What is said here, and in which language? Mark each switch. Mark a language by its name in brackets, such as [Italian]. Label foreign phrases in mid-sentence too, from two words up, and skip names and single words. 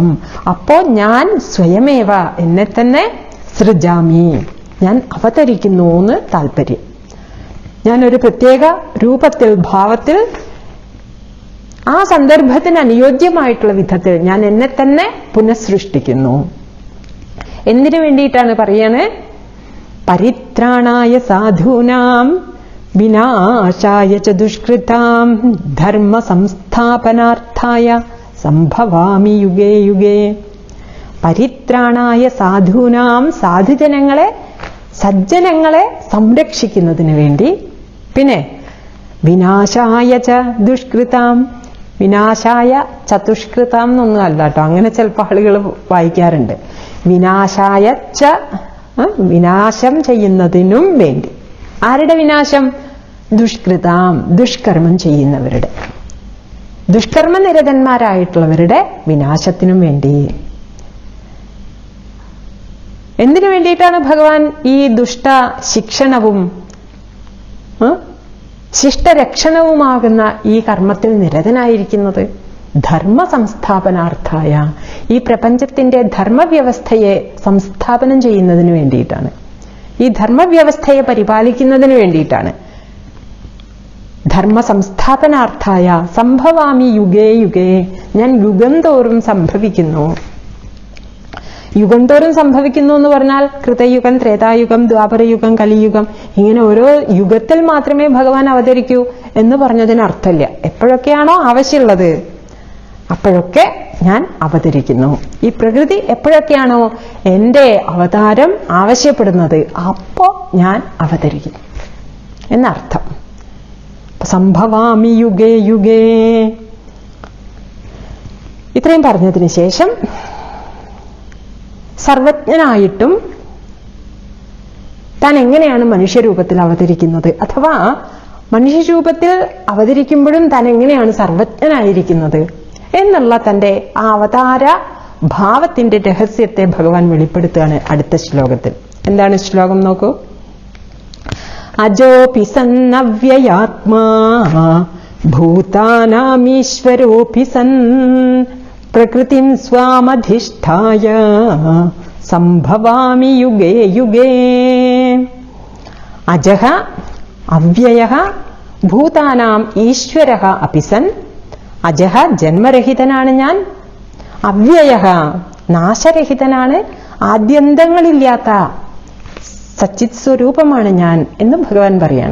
[Malayalam] അപ്പോ ഞാൻ സ്വയമേവ എന്നെ തന്നെ സൃജാമി, ഞാൻ അവതരിക്കുന്നു എന്ന് താല്പര്യം. ഞാനൊരു പ്രത്യേക രൂപത്തിൽ, ഭാവത്തിൽ, ആ സന്ദർഭത്തിന് അനുയോജ്യമായിട്ടുള്ള വിധത്തിൽ ഞാൻ എന്നെ തന്നെ പുനഃസൃഷ്ടിക്കുന്നു. എന്തിനു വേണ്ടിയിട്ടാണ് പറയാണ്? [Sanskrit] പരിത്രാണായ സാധൂനാം വിനാശായ ച ദുഷ്കൃതാം ധർമ്മ സംസ്ഥാപനാർത്ഥായ സംഭവാമി യുഗേ യുഗേ. പരിത്രാണായ സാധൂനാം, [Malayalam] സാധുജനങ്ങളെ, സജ്ജനങ്ങളെ സംരക്ഷിക്കുന്നതിന് വേണ്ടി. പിന്നെ [Sanskrit] വിനാശായ ച ദുഷ്കൃതാം, വിനാശായ ചതുഷ്കൃതാം [Malayalam] എന്നൊന്നും അല്ല കേട്ടോ, അങ്ങനെ ചിലപ്പോൾ ആളുകൾ വായിക്കാറുണ്ട്. [Sanskrit] വിനാശായ ച, [Malayalam] വിനാശം ചെയ്യുന്നതിനും വേണ്ടി. ആരുടെ വിനാശം? ദുഷ്കൃതാം, ദുഷ്കർമ്മം ചെയ്യുന്നവരുടെ. ദുഷ്കർമ്മനിരതന്മാരായിട്ടുള്ളവരുടെ വിനാശത്തിനും വേണ്ടി. എന്തിനു വേണ്ടിയിട്ടാണ് ഭഗവാൻ ഈ ദുഷ്ട ശിക്ഷണവും ശിഷ്ടരക്ഷണവുമാകുന്ന ഈ കർമ്മത്തിൽ നിരതനായിരിക്കുന്നത്? [Sanskrit] ധർമ്മ സംസ്ഥാപനാർത്ഥായ, [Malayalam] ഈ പ്രപഞ്ചത്തിന്റെ ധർമ്മവ്യവസ്ഥയെ സംസ്ഥാപനം ചെയ്യുന്നതിന് വേണ്ടിയിട്ടാണ്, ഈ ധർമ്മവ്യവസ്ഥയെ പരിപാലിക്കുന്നതിന് വേണ്ടിയിട്ടാണ്. [Sanskrit] ധർമ്മ സംസ്ഥാപനാർത്ഥായ സംഭവാമി യുഗേ യുഗേ, [Malayalam] ഞാൻ യുഗം തോറും സംഭവിക്കുന്നു. യുഗം തോറും സംഭവിക്കുന്നു എന്ന് പറഞ്ഞാൽ കൃതയുഗം, ത്രേതായുഗം, ദ്വാപരയുഗം, കലിയുഗം, ഇങ്ങനെ ഓരോ യുഗത്തിൽ മാത്രമേ ഭഗവാൻ അവതരിക്കൂ എന്ന് പറഞ്ഞതിന് അർത്ഥമില്ല. എപ്പോഴൊക്കെയാണോ ആവശ്യമുള്ളത് അപ്പോഴൊക്കെ ഞാൻ അവതരിക്കുന്നു. ഈ പ്രകൃതി എപ്പോഴൊക്കെയാണോ എൻ്റെ അവതാരം ആവശ്യപ്പെടുന്നത് അപ്പോ ഞാൻ അവതരിക്കുന്നു എന്നർത്ഥം. [Sanskrit] സംഭവാമി യുഗേ യുഗേ. [Malayalam] ഇത്രയും പറഞ്ഞതിന് ശേഷം സർവജ്ഞനായിട്ടും താൻ എങ്ങനെയാണ് മനുഷ്യരൂപത്തിൽ അവതരിക്കുന്നത്, അഥവാ മനുഷ്യരൂപത്തിൽ അവതരിക്കുമ്പോഴും താൻ എങ്ങനെയാണ് സർവജ്ഞനായിരിക്കുന്നത് എന്നുള്ള തന്റെ ആ അവതാര ഭാവത്തിന്റെ രഹസ്യത്തെ ഭഗവാൻ വെളിപ്പെടുത്തുകയാണ് അടുത്ത ശ്ലോകത്തിൽ. എന്താണ് ശ്ലോകം നോക്കൂ. [Sanskrit] അജോപി സന്നവ്യയാത്മാ ഭൂതാനാമീശ്വരോപി സൻ പ്രകൃതിം സ്വാമധിഷ്ഠായ സംഭവാമി യുഗേ യുഗേ. അജഃ അവ്യയഃ ഭൂതാനാം ഈശ്വരഃ അപി സൻ. [Malayalam] അജഃ ജന്മരഹിതനാണ് ഞാൻ, അവ്യയഃ നാശരഹിതനാണ്, ആദ്യന്തങ്ങളില്ലാത്ത സച്ചിത് സ്വരൂപമാണ് ഞാൻ എന്ന് ഭഗവാൻ പറയാണ്.